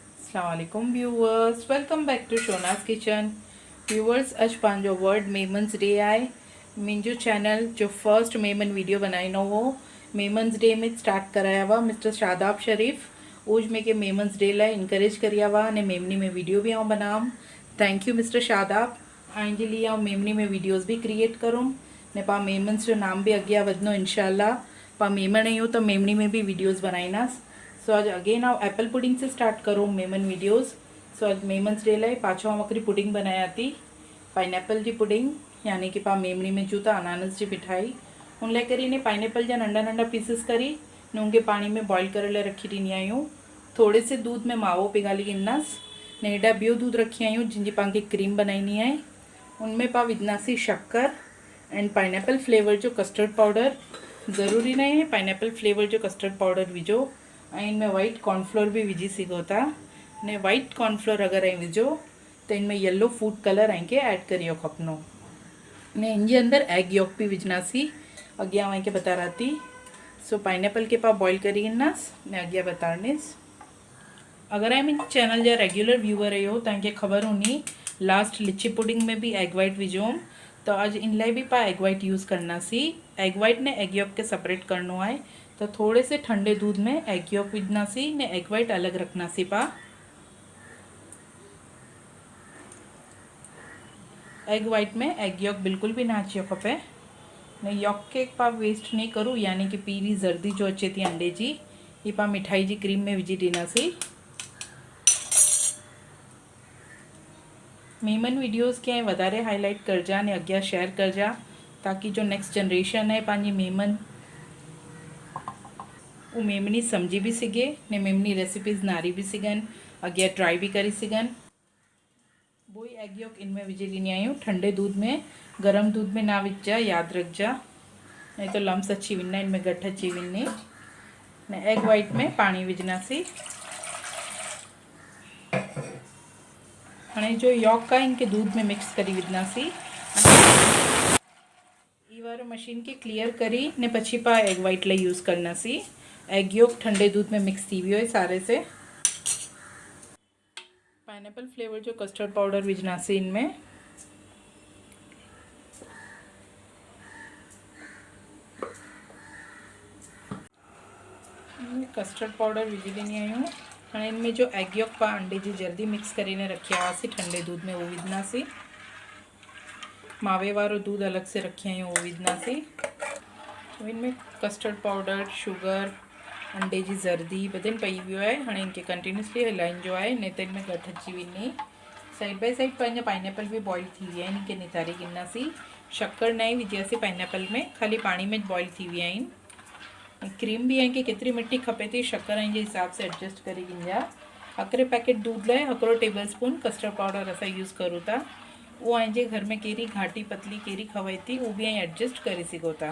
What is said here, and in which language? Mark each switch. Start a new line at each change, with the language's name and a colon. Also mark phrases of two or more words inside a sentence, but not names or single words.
English: Assalamualaikum viewers, welcome back to Shona's kitchen.
Sindhi: व्यूवर्स, अज पंहिंजो वर्ल्ड मेमन्स डे आहे। मुंहिंजो चैनल जो
English: first Memon video
Sindhi: बनाइनो हो मेमन्स डे में स्टार्ट कराया हुआ मिस्टर शादाब शरीफ। उज में के मेमन्स डे लाइ इनकरेज करिया हुआ ने मेमनी में वीडियो भी आऊं बनाम।
English: Thank you Mister Shadab.
Sindhi: आइंजे लिए आऊं मेमनी में वीडियोस भी क्रिएट करूं ने पा मेमन्स जो नाम भी अॻियां वधनो इंशाल्लाह। पा मेमन आहियूं तो मेमनी में भी वीडियोस बनाईंदासीं। सो आज अगेन आउं
English: apple pudding
Sindhi: से स्टार्ट करूँ
English: Memon videos.
Sindhi: सो आज मेमन्स डे लाइ पाछो आउं हिकिड़ी पुडिंग बनाया थी, पाइनएप्पल जी पुडिंग, यानी कि पा मेमनी में जूं था अनानस जी मिठाई। उन लाइ करी ने पाइनएप्पल जा नंढा नंढा पीसिस करी ने उनके पानी में बॉइल करे लाइ रखी ॾींदी आहियूं। थोड़े से दूध में मावो पिघाली ॾींदासीं ने हेॾा ॿियो दूध रखी आहियूं जिनजी पाण खे क्रीम बनाइणी आहे। उनमें पा विझंदासीं शक्कर
English: and pineapple flavour
Sindhi: जो
English: custard powder.
Sindhi: ज़रूरी न आहे
English: pineapple flavour
Sindhi: जो
English: custard powder
Sindhi: विझो ऐं इनमें
English: white cornflour
Sindhi: भी विझी सघो था ने
English: white cornflour
Sindhi: अगर ऐं विझो तो इनमें
English: yellow food colour
Sindhi: ऐं के ऐड करियो खपनो ने इनके अंदर
English: egg yolk
Sindhi: भी विझनासी। अॻियां ऐं के बता रहा थी। सो पाइनएप्पल के पा बॉइल करी ईंदास ने अॻियां बताड़नीस। अगर ऐं मुंहिंजे चैनल जा
English: regular viewer
Sindhi: आहियो तव्हांखे ख़बर हूंदी
English: last litchi pudding
Sindhi: में भी
English: egg white
Sindhi: विझो, तो अज इन लाइ भी पा
English: egg white use
Sindhi: करनासी।
English: egg white
Sindhi: ने
English: egg yolk
Sindhi: के सेपरेट करनो है, तो थोड़े से ठंडे दूध में
English: egg yolk
Sindhi: विझनासी ने
English: egg white
Sindhi: अलग रखनासी। पा
English: egg white
Sindhi: में
English: egg yolk
Sindhi: बिल्कुल भी ना अचियो खपे ने यॉक के पा वेस्ट नहीं करूँ, यानी कि पीली जर्दी जो अचे थी अंडे जी ये पा मिठाई जी क्रीम में विझी ॾींदासीं।
English: Memon videos
Sindhi: के वधारे हाईलाइट करजा ने अॻियां शेयर करजा, ताकि जो
English: next generation
Sindhi: है पंहिंजी मेमन वो मेमनी समझी भी सघे ने मेमनी रेसिपीज़ नारी भी सघनि, अॻियां ट्राई भी करी सघनि। वो ही
English: egg yolk
Sindhi: इनमें विझी ॾींदी आहियूं ठंडे दूध में, गरम दूध में ना विझजा, याद रखजा नहीं तो लम्स अची वेंदा, इनमें गठ अची वेंदी ने।
English: egg white
Sindhi: में पानी विझनासीं। हाँ जो यॉक आहे इनके दूध में मिक्स करी विझनासीं। ई वारो मशीन के क्लियर करी ने पछी पा एग वाइट लाइ यूज़ करनासीं।
English: egg yolk
Sindhi: ठंडे दूध में मिक्स थी वियो है सारे से।
English: pineapple flavour
Sindhi: जो
English: custard powder
Sindhi: विझनासीं इनमें।
English: custard powder
Sindhi: विझी ॾींदी आहियूं। हाँ इनमें जो
English: egg yolk
Sindhi: पा अंडे जी जल्दी मिक्स करीने रखिया हुआसीं ठंडे दूध में वो विझनासीं। मावे वारो दूध अलग से रखी आहियूं वो विझनासीं। तो इनमें
English: custard powder, sugar,
Sindhi: अंडे जी जर्दी बदन पई वियो है। हाँ इनके कंटिन्यूसली हलाइणो है नहीं तो इनमें गठ अची वेंदी।
English: side by side
Sindhi: पंहिंजा पाइनएप्पल भी बॉइल थी विया आहिनि, इनके नितारे गिनासीं। शक्कर न विझियासीं पाइनएप्पल में, खाली पानी में बॉइल थी विया आहिनि। क्रीम भी इनके केतिरी मिठी खपे थी शक्कर जे हिसाब से एडजस्ट करे गिंजा। हिकिड़े पैकेट दूध लाइ हिकिड़ो
English: table spoon custard powder
Sindhi: असां यूज़ करूँ था। वो जे घर में कहिड़ी घाटी पतली कहिड़ी खवे थी वो भी एडजस्ट करे सघो था।